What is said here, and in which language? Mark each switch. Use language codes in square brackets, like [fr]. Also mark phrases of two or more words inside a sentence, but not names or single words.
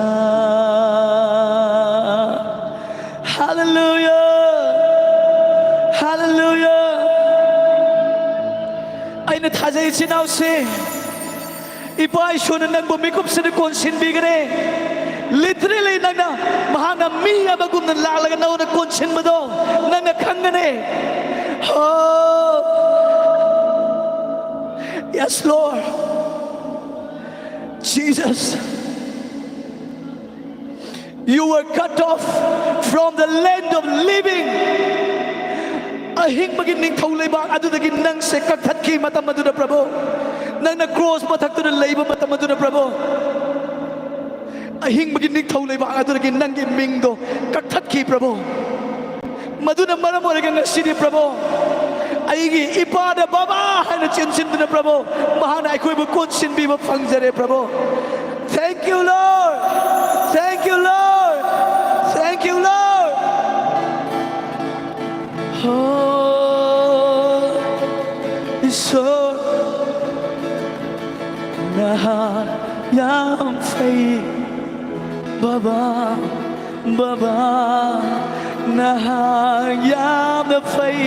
[en] Hallelujah, hallelujah. [mni] Aina thajai chinau se ipai shona nang bumikup se konsin bigre literally nang mahana miya bagum nan lalaga na una konsin mado nang khangane. [en] Oh, yes, Lord. Jesus, you were cut off from the land of living. [mni] Ahing magining thawleba adudagi nang se kakthaki matam maduna Prabhu. Nang na cross mathak tu leiba matam maduna Prabhu. Ahing magining thawleba adudagi nang gi mingdo kakthaki Prabhu. Maduna maram oraga ngasidi Prabhu. Aigi ipada baba haina chinsin duna Prabhu. Mahana aikoibu konsin biba phangjare Prabhu. [en] Thank you, Lord. Thank you, Lord. Thank you, Lord. [mni] Oh, Isor nahan yam fai baba baba nahan yam fai.